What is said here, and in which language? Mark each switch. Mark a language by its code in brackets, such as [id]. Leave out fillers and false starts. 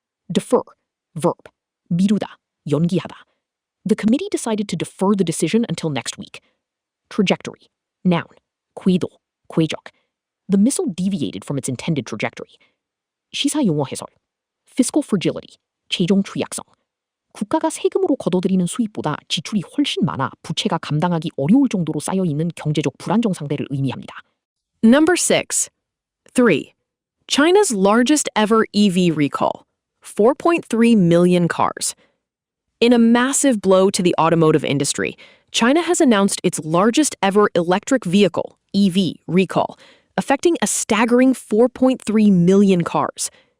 [en] Defer. Verb. [ko] 미루다. 연기하다. [en] The committee decided to defer the decision until next week. Trajectory. Noun. [ko] 궤도. 궤적. [en] The missile deviated from its intended trajectory. [ko] 시사 용어 해설. [en] Fiscal fragility. [ko] 재정 취약성. 국가가 세금으로 걷어들이는 수입보다 지출이 훨씬 많아 부채가 감당하기 어려울 정도로 쌓여 있는 경제적 불안정 상태를 의미합니다. [en] Number 6. 3. China's largest ever EV recall. 4.3 million cars. In a massive blow to the automotive industry, China has announced its largest ever electric vehicle, EV, recall, affecting a staggering 4.3 million cars.